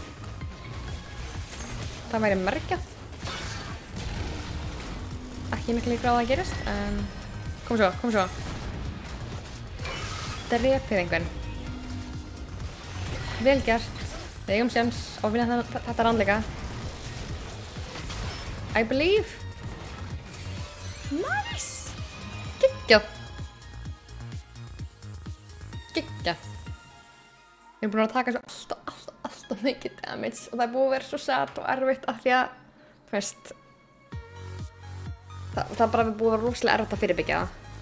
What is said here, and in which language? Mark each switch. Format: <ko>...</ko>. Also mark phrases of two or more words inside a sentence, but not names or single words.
<is>Það væri mergjað. Ekki miklu líkur á það að gerast, en kom svo. Drepið einhvern. Vel gert. Við eigum séns á að vinna þetta rannleika.</is> <en>I believe. Nice!</en> <is>Geggjað. Við erum búin að taka svo alltaf mikið damage og það er búið að vera svo sad og erfitt af því að, þú veist, það er bara búið að vera rosalega erfitt að fyrirbyggja það.</is>